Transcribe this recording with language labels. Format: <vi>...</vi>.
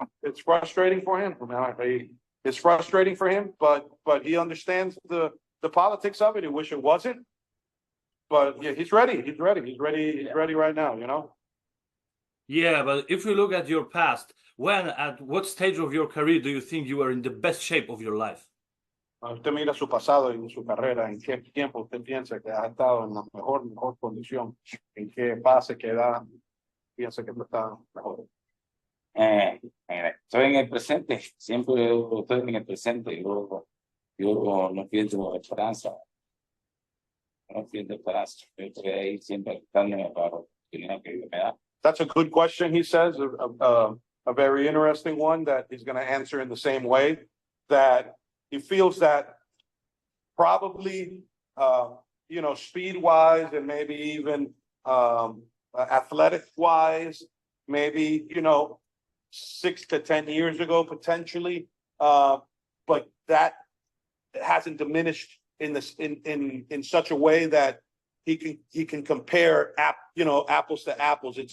<en>It's frustrating for him. It's frustrating for him, but he understands the politics of it. He wish it wasn't, but yeah, he's ready. He's ready right now. You know. Yeah, but if you look at your past, at what stage of your career do you think you were in the best shape of your life?</en> <es>Usted mira su pasado y su carrera, ¿en qué tiempo usted piensa que ha estado en la mejor condición? ¿En qué fase, qué edad piensa que está mejor? Estoy en el presente, siempre estoy en el presente, yo no pierdo esperanza. No pierdo esperanza, yo estoy ahí siempre dándome para la oportunidad que me da.</es> <en>That's a good question, he says, a very interesting one that he's going to answer in the same way, that he feels that probably, you know, speed-wise and maybe even athletic-wise, maybe, you know, 6 to 10 years ago, potentially, but that hasn't diminished in such a way that he can compare you know, apples to apples.</en>